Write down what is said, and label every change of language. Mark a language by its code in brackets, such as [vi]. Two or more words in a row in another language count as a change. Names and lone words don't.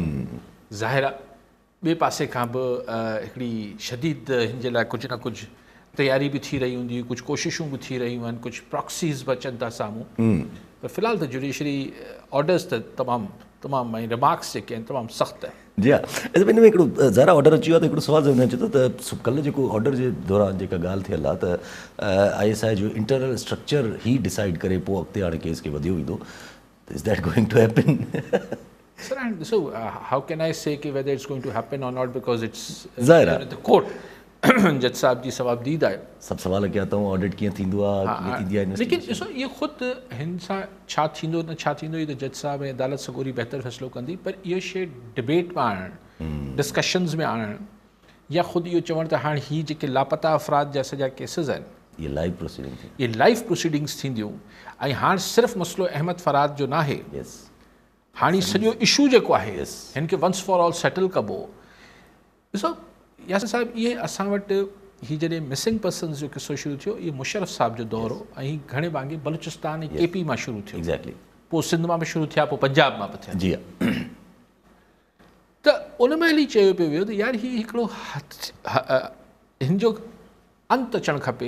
[sd] ज़ाहिर आहे ॿिए पासे खां बि हिकिड़ी शदीद हिन जे लाइ कुझु न कुझु तयारी बि थी रही हूंदी, कुझु कोशिशूं बि थी रहियूं आहिनि, कुझु प्रॉक्सीज़ बि अचनि था साम्हूं। पर फ़िलहाल त [en] judiciary orders [sd] त तमामु ऐं रिमार्क्स जेके आहिनि तमामु सख़्तु आहे। जी हा। हिन में हिकिड़ो ज़रा ऑर्डर अची वियो आहे त हिकिड़ो सुवाल ज़हन में अचे थो त कल्ह जेको ऑर्डर जे दौरान जेका ॻाल्हि थियल आहे त ISI जो [en] internal structure [sd] ही डिसाइड करे पोइ अॻिते हाणे केस खे वधियो वेंदो। [en] Is that going to happen? Sir, and so how can I say कि whether it's going to happen or not because it's [sd] ज़ाहिर [en] the court [sd] जज साहब जी सवाबदीद आहे। सभु सवाल कया अथऊं ऑडिट कीअं थींदो आहे, कीअं थींदी आहे। लेकिन ॾिसो इहो ख़ुदि हिन सां छा थींदो न छा थींदो, इहो त जज साहब ऐं अदालत सगोरी बहितर फ़ैसिलो कंदी। पर इहो शइ डिबेट में आणणु, डिस्कशन्स में आणणु, या ख़ुदि इहो चवणु त हाणे हीअ जेके लापता अफ़राद जा सॼा केसिस आहिनि, ये [en] live proceeding [sd] थी, ये [en] live proceedings [sd] थींदियूं। ऐं हाणे सिर्फ़ु मसइलो अहमद फराद जो न आहे, हाणे सॼो इशू जेको आहे हिन खे [en] once for all settle [sd] कबो। ॾिसो यासिर साहिबु, इहे असां वटि हीअ जॾहिं [en] missing persons [sd] जो किसो शुरू थियो, इहो मुशर्रफ साहब जो दौर हो ऐं घणे भाङे बलूचिस्तान ऐं KP मां शुरू थियो। [en] Exactly. [sd] पोइ सिंध मां बि शुरू थिया, पोइ पंजाब मां बि थिया। जी हा। त उन महिल ई चयो पियो वियो त यार हीअ हिकिड़ो हिन जो अंत अचणु खपे।